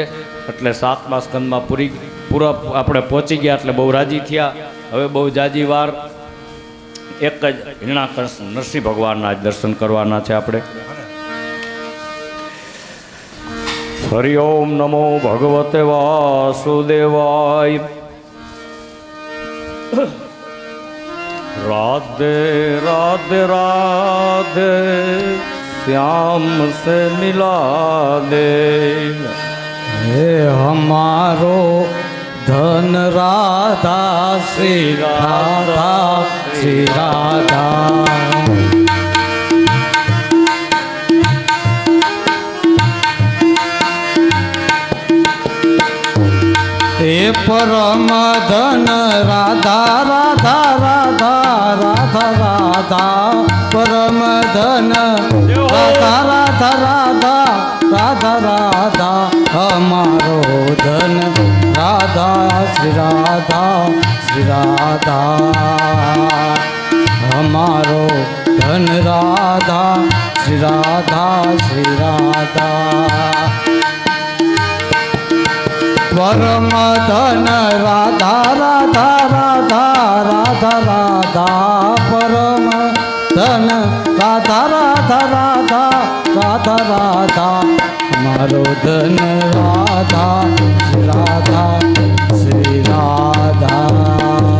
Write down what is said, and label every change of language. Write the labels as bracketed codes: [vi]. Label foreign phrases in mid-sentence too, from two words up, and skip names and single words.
[gu] એટલે 7મા સ્કંદમાં પૂરા આપણે પહોંચી ગયા એટલે બહુ રાજી થયા. હવે બહુ જાજી વાર એક જ હિરણાકૃષ્ણ નરસિંહ ભગવાનના જ દર્શન કરવાના છે આપણે. હરિ ઓમ નમો ભગવતે વાસુદેવાય. [hi] राधे राधे राधे श्याम से मिला दे, हे हमारो धन राधा श्री राधा श्री राधा. हे परम धन राधा राधा राधा राधा राधा परम धन राधा [gu] રાધા રાધા રાધા રાધા અમારો ધન રાધા શ્રી રાધા શ્રી રાધા અમારો ધન રાધા શ્રી રાધા શ્રી રાધા પરમ ધન રાધા રાધા રાધા રાધા રાધા પરમ ધન રાધા રાધા રાધા રાધા રાધા મારો ધન રાધા શ્રી રાધા શ્રી રાધા